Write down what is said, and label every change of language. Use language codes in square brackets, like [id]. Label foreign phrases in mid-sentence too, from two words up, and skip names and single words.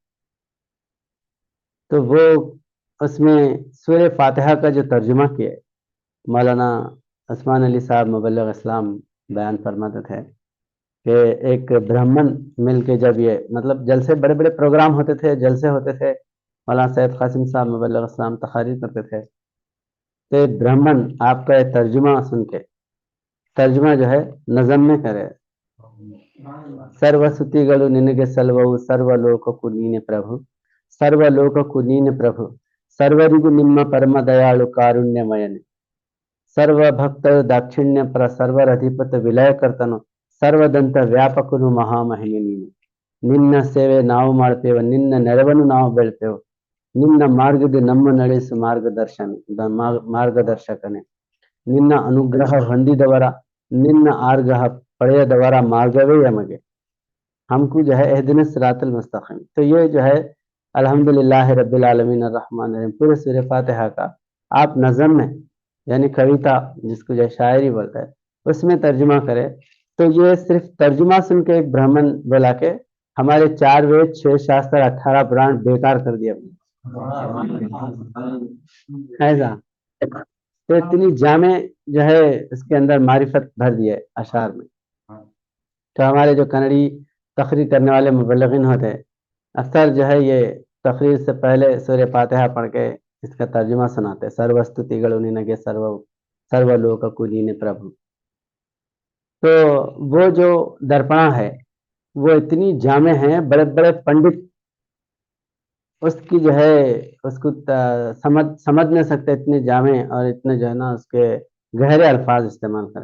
[ur] تو وہ اس میں سورہ فاتحہ کا جو ترجمہ کیے مولانا عثمان علی صاحب مبلغ اسلام بیان فرماتے تھے کہ ایک برہمن مل کے جب یہ مطلب جلسے، بڑے بڑے پروگرام ہوتے تھے، جلسے ہوتے تھے، مولانا سید قاسم صاحب مبلغ اسلام تقاریر کرتے تھے، تو ایک برہمن آپ کا یہ ترجمہ سن کے، ترجمہ جو ہے نظم میں کرے، [kn] ಸರ್ವಸುತಿಗಳು ನಿನಗೆ ಸಲ್ಲುವವು ಸರ್ವಲೋಕಕ್ಕೂ ನೀನೆ ಪ್ರಭು ಸರ್ವಲೋಕಕ್ಕೂ ನೀನೆ ಪ್ರಭು ಸರ್ವರಿಗೂ ನಿಮ್ಮ ಪರಮ ದಯಾಳು ಕಾರುಣ್ಯಮಯನೆ ಸರ್ವಭಕ್ತರ ದಾಕ್ಷಿಣ್ಯ ಪರ ಸರ್ವರಧಿಪತ ವಿಲಯಕರ್ತನು ಸರ್ವದಂತ ವ್ಯಾಪಕನು ಮಹಾಮಹಿಮೆ ನೀನು। ನಿನ್ನ ಸೇವೆ ನಾವು ಮಾಡ್ತೇವೆ, ನಿನ್ನ ನೆರವನ್ನು ನಾವು ಬೆಳ್ತೇವೆ, ನಿನ್ನ ಮಾರ್ಗದ ನಮ್ಮ ನಡೆಸು ಮಾರ್ಗದರ್ಶಕನೇ, ನಿನ್ನ ಅನುಗ್ರಹ ಹೊಂದಿದವರ ನಿನ್ನ ಆರ್ಗ್ರಹ ಪಡೆಯದವರ ಮಾರ್ಗವೇ ಯಮಗೆ। [ur] ہم کو جو ہے [ar] اہدنا الصراط المستقیم. [ur] تو یہ جو ہے [ar] الحمدللہ رب العالمین الرحمن الرحیم [ur] پورے سورہ فاتحہ کا آپ نظم میں یعنی کویتا جس کو جو شاعری بولتا ہے اس میں ترجمہ کرے تو یہ صرف ترجمہ سن کے ایک برہمن بلا کے ہمارے 4 وید 6 شاستر 18 پران بیکار کر دیا ایسا. تو اتنی جامع جو ہے اس کے اندر معرفت بھر دی ہے اشعار میں. تو ہمارے جو کنڑی تقریر کرنے والے مبلغین ہوتے ہیں اکثر جو ہے یہ تقریر سے پہلے سورہ فاتحہ پڑھ کے اس کا ترجمہ سناتے ہیں. [kn] سروستتیಗಳು ನಿನಗೆ ಸರ್ವ ಲೋಕಕ್ಕೂ ನೀನೆ ಪ್ರಭು. [ur] تو وہ جو درپنا ہے وہ اتنی جامع ہیں بڑے بڑے پنڈت اس کی جو ہے اس کو سمجھ نہیں سکتے اتنے جامع اور اتنے جو ہے نا اس کے گہرے الفاظ استعمال کرے.